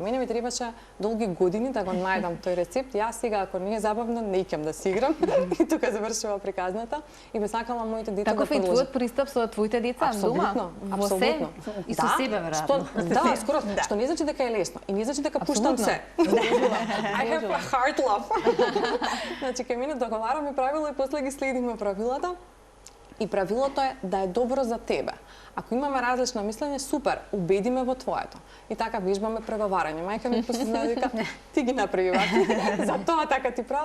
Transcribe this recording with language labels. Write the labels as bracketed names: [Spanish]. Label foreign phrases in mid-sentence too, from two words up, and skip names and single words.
[Macedonian] Мене ми требаше долги години да го најдам тој рецепт. Јас сега ако не е забавно, не икам да си играм. И тука завршува приказната и би сакала моите деца да продолжат. Таков е твојот пристап со твоите деца дома? Апсолутно. И со себе веројатно. Да, скоро, што не значи дека е лесно и не значи дека пуштам се. [English] I have a hard love. [Macedonian] Значи, кај мене договараме правила и после ги следиме правилата. И правилото е да е добро за тебе. Ако имаме различно мислење, супер, убедиме во твоето. И така вежбаме преговарање. Мајка ми после знае дека ти ги направи вака. За тоа така ти прав.